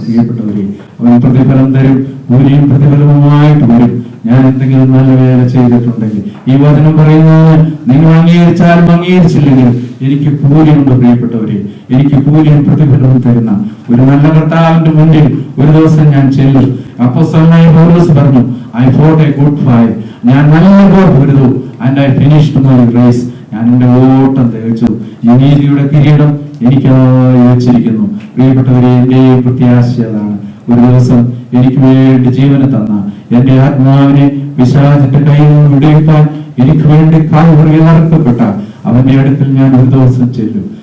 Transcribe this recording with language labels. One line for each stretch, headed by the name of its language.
Malayalam: പ്രിയപ്പെട്ടവരെ, അവൻ പ്രതിഫലം തരും. കൂലിയും പ്രതിഫലവുമായിട്ട് വരും. ഞാൻ എന്തെങ്കിലും നല്ല വേല ചെയ്തിട്ടുണ്ടെങ്കിൽ ഈ വചനം പറയുന്നത് നിങ്ങൾ അംഗീകരിച്ചാലും അംഗീകരിച്ചില്ലെങ്കിൽ എനിക്ക് കൂലിയുണ്ട്. പ്രിയപ്പെട്ടവരെ, എനിക്ക് കൂലിയും പ്രതിഫലവും തരുന്ന ഒരു നല്ല കർത്താവിന്റെ മുന്നിൽ ഒരു ദിവസം ഞാൻ ചെല്ലും. അപ്പോസ്തലനായ പൗലോസ് പറഞ്ഞു,
English: I fought a good fight.
Malayalam: ഞാൻ നല്ല പോർ പൊരുതു,
English: and I finished my race.
Malayalam: ഞാൻ എന്റെ ഓട്ടം തികച്ചു. ഈ നീതിയുടെ കിരീടം എനിക്കായി വെച്ചിരിക്കുന്നു. പ്രിയപ്പെട്ടവരെ, എന്റെ പ്രത്യാശ അതാണ്. ഒരു ദിവസം എനിക്ക് വേണ്ടി ജീവനെ തന്ന എന്റെ ആത്മാവിനെ പിശാചിന്റെ കയ്യിൽ നിന്ന് വിടുവിക്കാൻ എനിക്ക് വേണ്ടി കാൽവറിയിൽ അറുക്കപ്പെട്ട അവന്റെ അടുക്കൽ ഞാൻ ഒരു ദിവസം ചെല്ലും.